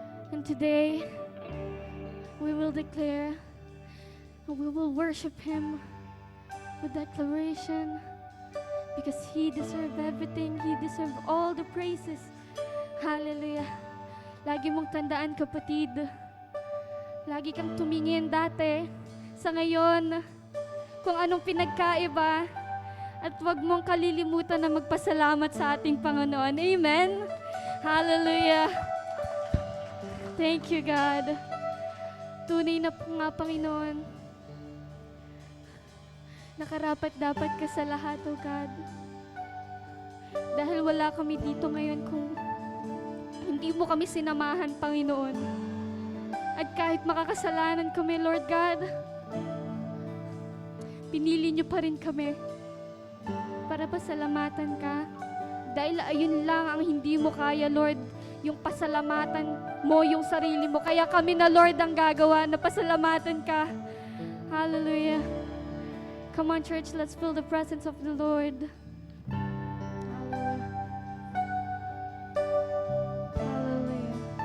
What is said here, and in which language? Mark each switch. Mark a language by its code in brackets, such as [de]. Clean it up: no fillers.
[en] And today, we will declare and we will worship Him with declaration because He deserves everything. He deserves all the praises. [tl] Hallelujah. Lagi mong tandaan, kapatid. Lagi kang tumingin dati sa ngayon kung anong pinagkaiba at huwag mong kalilimutan na magpasalamat sa ating Panginoon. [en] Amen? Hallelujah. Thank you, God. [tl] Tunay na po nga, Panginoon. Nakarapat dapat ka sa lahat, O God. Dahil wala kami dito ngayon kung hindi mo kami sinamahan, Panginoon. At kahit makakasalanan kami, Lord God, pinili niyo pa rin kami para pasalamatan ka. Dahil ayun lang ang hindi mo kaya, Lord, yung pasalamatan mo yung sarili mo. Kaya kami na, Lord, ang gagawa na pasalamatan ka. Hallelujah. [en] Come on, church, let's feel the presence of the Lord. Hallelujah. Hallelujah.